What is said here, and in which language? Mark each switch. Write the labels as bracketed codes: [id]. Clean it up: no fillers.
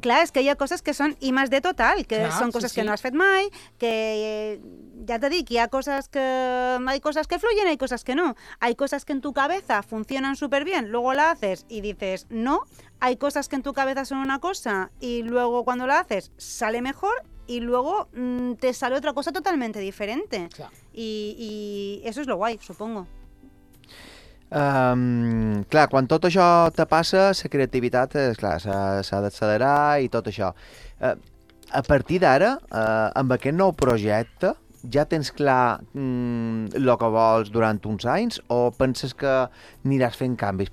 [ca] Clar, és que hi ha coses que són imatge de total, que clar, són coses sí. Que no has fet mai, que ja t'he dit, hi ha coses que fluyen, hi ha coses que no. Hi ha coses que [es] en tu cabeza funcionen superbien, luego la haces i dices no. [ca] Hi ha coses que [es] en tu cabeza [ca] són una cosa [es] i luego cuando la haces sale mejor i luego te sale otra cosa totalmente diferente. I eso es lo guay, supongo. [ca] Clar, quan tot això te passa, la creativitat s'ha d'accelerar i tot això. A partir d'ara, amb aquest nou projecte, ja tens clar el que vols durant uns anys o penses que aniràs fent canvis?